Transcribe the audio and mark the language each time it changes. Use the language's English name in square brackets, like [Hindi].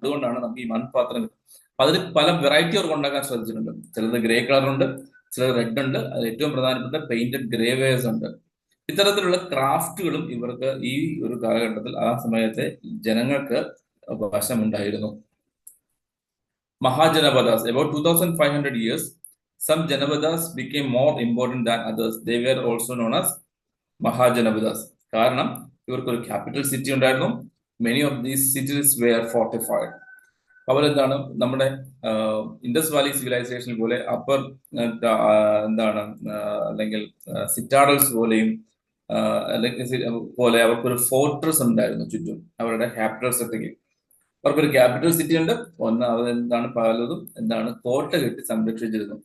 [Malayalam] അതുകൊണ്ടാണ് നമുക്ക് ഈ മൺപാത്രം കിട്ടും. അതിൽ പല വെറൈറ്റി അവർക്ക് ഉണ്ടാക്കാൻ ശ്രദ്ധിച്ചിട്ടുണ്ട്. ചിലത് ഗ്രേ കളറുണ്ട്, ചിലത് റെഡ് ഉണ്ട്, അതിൽ ഏറ്റവും പ്രധാനപ്പെട്ട പെയിന്റഡ് ഗ്രേവേഴ്സ് ഉണ്ട്. ഇത്തരത്തിലുള്ള ക്രാഫ്റ്റുകളും ഇവർക്ക് ഈ ഒരു കാലഘട്ടത്തിൽ, ആ സമയത്തെ ജനങ്ങൾക്ക് വശമുണ്ടായിരുന്നു. [English] Mahajanapadas, about 2500 years, some Janapadas became more important than others. They were also known as Mahajanapadas. [Malayalam] കാരണം ഇവർക്കൊരു ക്യാപിറ്റൽ സിറ്റി ഉണ്ടായിരുന്നു. [English] Many of these cities were fortified. [Malayalam] അവരെന്താണ്, നമ്മുടെ ഇൻഡസ് വാലി സിവിലൈസേഷൻ പോലെ അപ്പർ എന്താണ്, അല്ലെങ്കിൽ സിറ്റാഡൽസ് പോലെയും അല്ലെങ്കിൽ പോലെ അവർക്കൊരു ഫോർട്രസ് ഉണ്ടായിരുന്നു ചുറ്റും, അവരുടെ ക്യാപിറ്റൽ സിറ്റിക്ക്. അവർക്കൊരു ക്യാപിറ്റൽ സിറ്റി ഉണ്ട്. അവരെന്താണ്, പലതും എന്താണ്, കോട്ട കെട്ടി സംരക്ഷിച്ചിരുന്നു.